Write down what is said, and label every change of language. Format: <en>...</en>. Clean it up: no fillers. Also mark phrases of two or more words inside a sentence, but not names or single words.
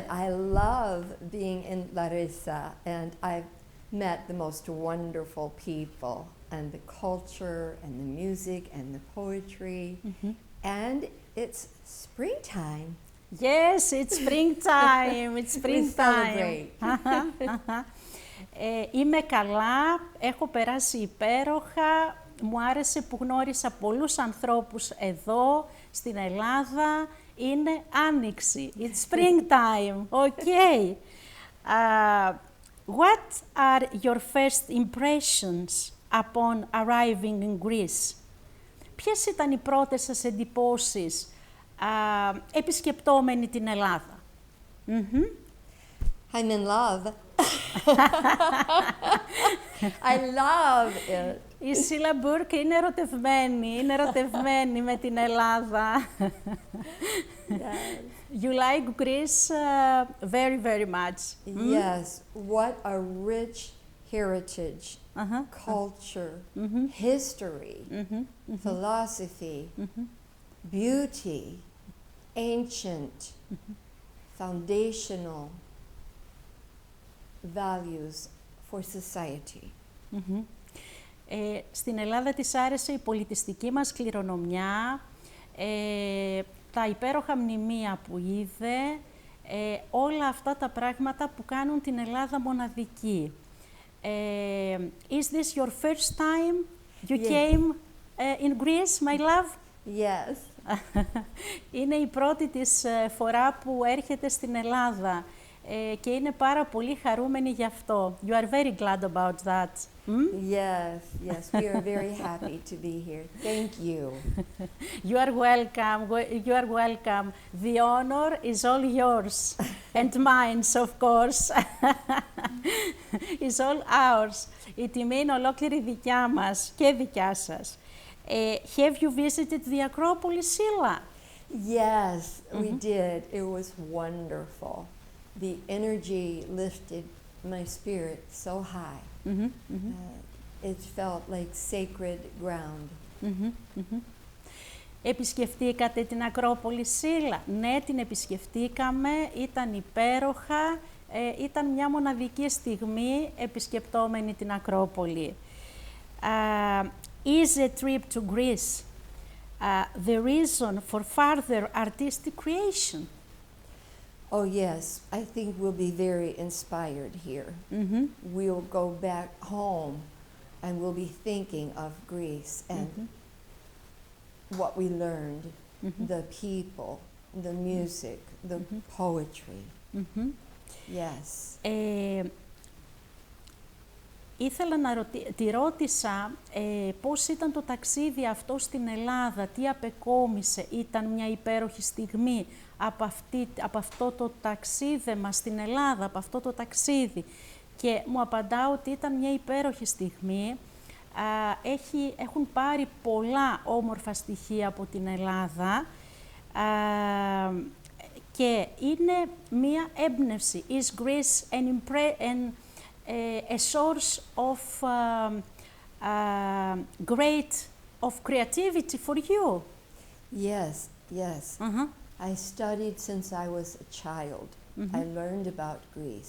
<en>I love being in Larissa, and I've met the most wonderful people, and the culture, and the music, and the poetry, and it's springtime. Yes, it's springtime. It's springtime. We celebrate.</en> <el>Είμαι καλά, έχω περάσει υπέροχα. Μου άρεσε που γνώρισα πολλούς ανθρώπους εδώ, στην Ελλάδα. Είναι άνοιξη.</el> <en>It's springtime. Okay. What are your first impressions upon arriving in Greece?</en> <el>Ποιες ήταν οι πρώτες σας εντυπώσεις επισκεπτόμενοι την Ελλάδα?</el> <en>I'm in love. I love it.</en> <el>Η Σίλα Μπουρκ είναι ερωτευμένη με την Ελλάδα.</el> <en>Yes. You like Greece very, very much. Yes, what a rich heritage, culture, history, philosophy, beauty, ancient, foundational values for society.</en> <el>Στην Ελλάδα της άρεσε η πολιτιστική μας κληρονομιά, τα υπέροχα μνημεία που είδε, όλα αυτά τα πράγματα που κάνουν την Ελλάδα μοναδική.</el> <en>Is this your first time you came in Greece, my love? Yes.</en> <el>Είναι η πρώτη της φορά που έρχεται στην Ελλάδα και είναι πάρα πολύ χαρούμενη γι' αυτό.</el> <en>You are very glad about that. Yes, yes, we are very happy to be here. Thank you. You are welcome. You are welcome. The honor is all yours and mine, of course. Is all ours.</en> <el>Η τιμή είναι ολόκληρη δικιά μας και δικιά σας.</el> <en>Have you visited the Acropolis, Sheila? Yes, we did. It was wonderful. The energy lifted my spirit so high. It felt like sacred ground.</en> <el>Επισκεφτήκατε την Ακρόπολη, Σίλα? Ναι, την επισκεφτήκαμε, ήταν υπέροχα, ήταν μια μοναδική στιγμή επισκεπτόμενη την Ακρόπολη.</el> <en>Is a trip to Greece the reason for further artistic creation? Oh yes, I think we'll be very inspired here. We'll go back home and we'll be thinking of Greece and what we learned, the people, the music, the poetry. Yes.</en> <el>Ήθελα να τη ρώτησα πώς ήταν το ταξίδι αυτό στην Ελλάδα, τι απεκόμισε, ήταν μια υπέροχη στιγμή από αυτό το ταξίδεμα στην Ελλάδα, από αυτό το ταξίδι. Και μου απαντά ότι ήταν μια υπέροχη στιγμή, έχουν πάρει πολλά όμορφα στοιχεία από την Ελλάδα και είναι μια έμπνευση.</el> <en>Is Greece a source of great of creativity for you? Yes, yes. I studied since I was a child. I learned about Greece.</en>